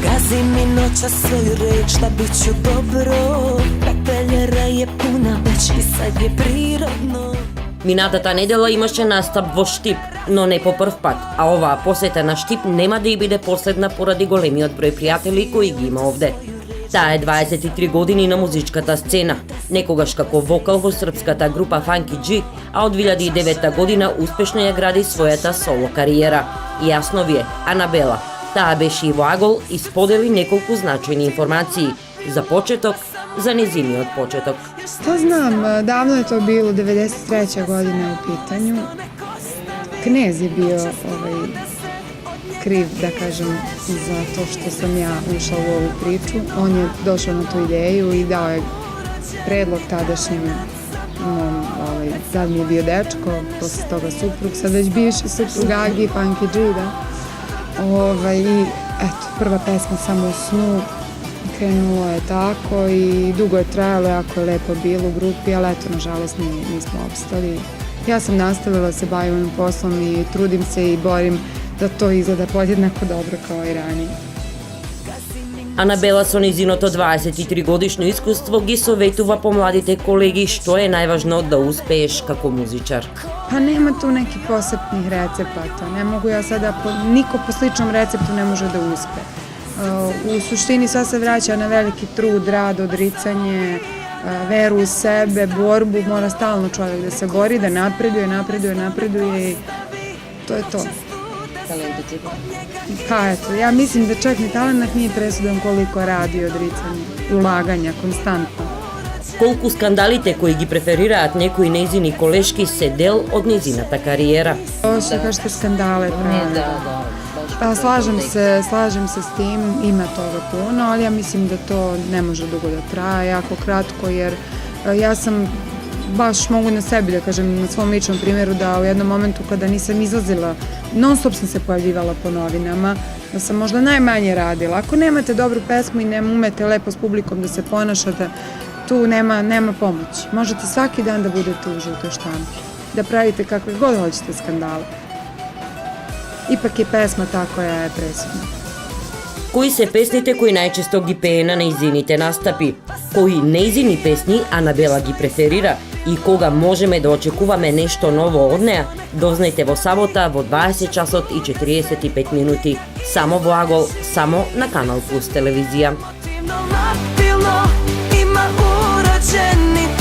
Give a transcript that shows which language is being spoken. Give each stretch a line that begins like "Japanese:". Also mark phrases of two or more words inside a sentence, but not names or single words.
Serbian: mi noćas svoju reč da bit ću dobro. Pepeljera je puna već i sad je prirodno.
Macedonian: Минатата недела имаше настап во Штип, но не по прв пат, а оваа посета на Штип нема да и биде последна поради големиот број пријатели кои ги има овде. Таа е 23 години на музичката сцена, некогаш како вокал во српската група Funky G, а од 2009 година успешно ја гради својата соло кариера. Јасно ви е, Анабела. Таа беше и во Агол и сподели неколку значајни информации. За почеток, за незиниот почеток.
Serbian: To znam, davno je to bilo, 93. godine u pitanju. Knez je bio kriv, da kažem, za to što sam ja ušla u ovu priču. On je došao na tu ideju i dao je predlog tadašnjem mom, tad mi je bio dečko, posle toga suprug, sad već bivši suprug Agi, Funky G, da. I eto, prva pesma Samo u snu, krenulo je tako i dugo je trajalo, jako je lepo bilo u grupi, ali eto, nažalost, nismo opstali. Ja sam nastavila da se bavim ovim poslom i trudim se i borim da to izgleda podjednako dobro kao i ranije.
Macedonian: Анабела со низиното 23 годишно искуство ги советува помладите колеги што е најважно да успееш како музичар.
Serbian: Pa nema tu nekih posebnih recepata, ne mogu ja sada, niko po sličnom receptu ne može da uspe. U suštini sve se vraća na veliki trud, rad, odricanje, veru u sebe, borbu, mora stalno čovjek da se bori, da napreduje i to je to. Pa eto, ja mislim da čak ni talent nije presudan koliko radi, odricanje, ulaganja, konstantno.
Macedonian: Колку скандалите кои ги преферираат некои нејзини колешки се дел од нејзината кариера.
Serbian: Što kažete skandale pravi. Pa slažem se s tim, ima toga puno, ali ja mislim da to ne može dugo da traje, jako kratko, jer ja sam baš mogu na sebi da kažem, na svom ličnom primjeru, da u jednom momentu kada nisam izlazila, non stop sam se pojavljivala po novinama, da sam možda najmanje radila. Ako nemate dobru pesmu i ne umete lepo s publikom da se ponašate, tu nema pomoći. Možete svaki dan da budete u žutoj štampi, da pravite kakve god hoćete skandale. Ipak je pesma ta koja je presudna.
Macedonian: Кои се песните кои најчесто ги пее на нејзините настапи? Кои нејзини песни Анабела ги преферира и кога можеме да очекуваме нешто ново од неа? Дознајте во сабота во 20 часот и 45 минути. Само во Агол, само на Канал Плюс телевизија.
Serbian: Ima urađeni